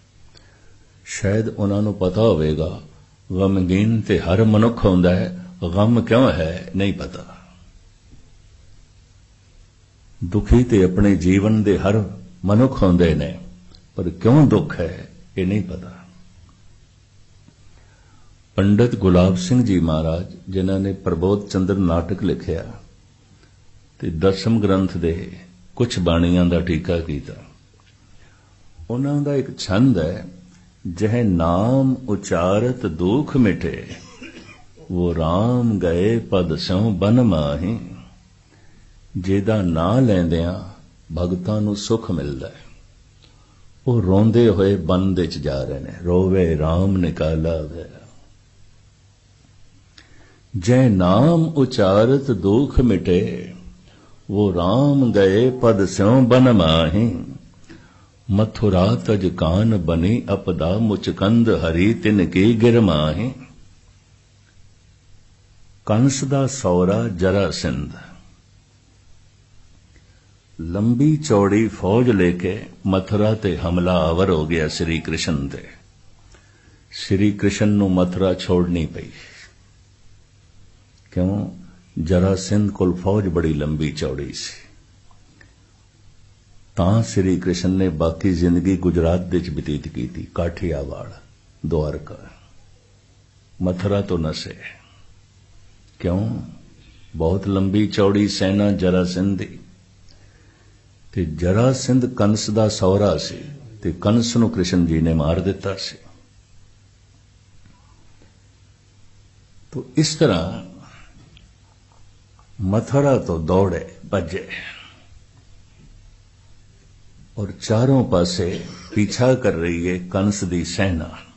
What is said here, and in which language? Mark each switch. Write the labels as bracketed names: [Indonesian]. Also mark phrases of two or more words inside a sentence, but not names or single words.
[Hindi] शायद उन्होंने पता होगा [Punjabi] ਗ਼ਮਗੀਨ ਤੇ ਹਰ ਮਨੁੱਖ ਹੁੰਦਾ ਹੈ, [Hindi] गम क्यों है नहीं पता। [Punjabi] ਦੁਖੀ ਤੇ ਆਪਣੇ ਜੀਵਨ ਦੇ ਹਰ ਮਨੁੱਖ ਹੁੰਦੇ ਨੇ, [Hindi] पर क्यों दुख है ये नहीं पता। [Punjabi] ਪੰਡਿਤ ਗੁਲਾਬ ਸਿੰਘ ਜੀ ਮਹਾਰਾਜ ਜਿਨ੍ਹਾਂਨੇ ਪ੍ਰਬੋਧ ਚੰਦ੍ਰ ਨਾਟਕ ਲਿਖਿਆ ਤੇ 10ਵੇਂ ਗ੍ਰੰਥ ਦੇ ਕੁਛ ਬਾਣੀਆਂ ਦਾ ਟੀਕਾ ਕੀਤਾ, ਉਨ੍ਹਾਂ ਦਾ ਇਕ ਛੰਦ ਹੈ, [Braj] जह नाम उचारत दुख मिटे, वो राम गए पद स्यों बन माही। [Punjabi] ਜੇਦਾ ਨਾ ਲੈਂਦਿਆਂ ਭਗਤਾਂ ਨੂੰ ਸੁਖ ਮਿਲਦਾ ਹੈ, ਵੋ ਰੋਂਦੇ ਹੋਏ ਬਨ ਦੇ ਚ ਜਾ ਰਹੇ ਨੇ, ਰੋਵੇ ਰਾਮ ਨਿਕਾਲਾ ਗਿਆ। [Braj] जय नाम उचारत दुख मिटे, वो राम गए पद स्यों बन माही। मथुरा तज कान बनी अपदा, मुचकंद हरि तिन की गिरमाही। [Punjabi] ਕੰਸ ਦਾ ਸੌਰਾ ਜਰਾਸਿੰਧ ਲੰਬੀ ਚੌੜੀ ਫ਼ੌਜ ਲੇਕੇ ਮਥੁਰਾ ਤੇ ਹਮਲਾ ਆਵਰ ਹੋ ਗਿਆ ਸ੍ਰੀ ਕ੍ਰਿਸ਼ਨ ਤੇ। ਸ੍ਰੀ ਕ੍ਰਿਸ਼ਨ ਨੂੰ ਮਥੁਰਾ ਛੋੜਨੀ ਪਈ। क्यों? ਜਰਾਸਿੰਧ ਕੋਲ ਫ਼ੌਜ ਬੜੀ ਲੰਬੀ ਚੌੜੀ ਸੀ। ਤਾਂ ਸ੍ਰੀ ਕ੍ਰਿਸ਼ਨ ਨੇ ਬਾਕੀ ਜ਼ਿੰਦਗੀ ਗੁਜਰਾਤ ਦੇ ਚ ਬਤੀਤ ਕੀ ਥੀ, ਕਾਠੀਆਵਾੜ, ਦੁਆਰਕਾ, ਮਥੁਰਾ ਤੋ ਨੱਸੇ। क्यों? ਬਹੁਤ ਲੰਬੀ ਚੌੜੀ ਸੈਨਾ ਜਰਾਸਿੰਧ ਦੀ। ਤੇ ਜਰਾਸਿੰਧ ਕੰਸ ਦਾ ਸੌਰਾ ਸੀ, ਤੇ ਕੰਸ ਨੂੰ ਕ੍ਰਿਸ਼ਨ ਜੀ ਨੇ ਮਾਰ ਦਿੱਤਾ ਸੀ। [Hindi] तो इस तरह मथुरा तो दौड़े भजे और [Punjabi] ਚਾਰੋਂ ਪਾਸੇ [Hindi] पीछा कर रही है [Punjabi] ਕੰਸ ਦੀ ਸੈਨਾ।